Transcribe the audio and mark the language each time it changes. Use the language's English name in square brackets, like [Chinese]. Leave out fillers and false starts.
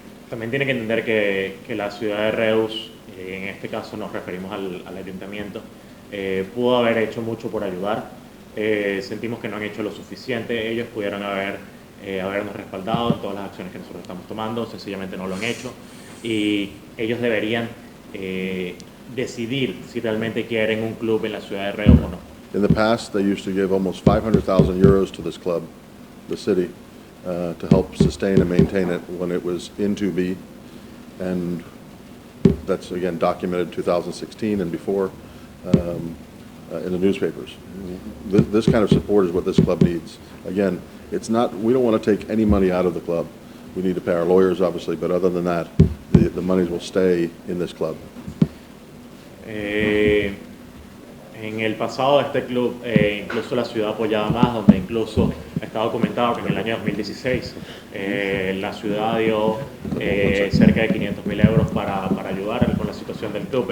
[Spanish] También tiene que entender que la ciudad de Reus, en este caso nos referimos al ayuntamiento, pudo haber hecho mucho por ayudar. Sentimos que no han hecho lo suficiente. Ellos pudieron habernos respaldado en todas las acciones que nosotros estamos tomando, sencillamente no lo han hecho, y ellos deberían decidir si realmente quieren un club en la ciudad de Reus o no. [English] In the past, they used to give almost 500,000 euros to this club, the city, to help sustain and maintain it when it was in 2B, and that's again documented in 2016 and before in the newspapers. This kind of support is what this club needs. Again, it's not, we don't want to take any money out of the club. We need to pay our lawyers, obviously, but other than that, the monies will stay in this club. [Spanish] En el pasado de este club, incluso la ciudad apoyaba más, donde incluso está documentado que en el año 2016 la ciudad dio cerca de 500.000 euros para ayudar con la situación del club.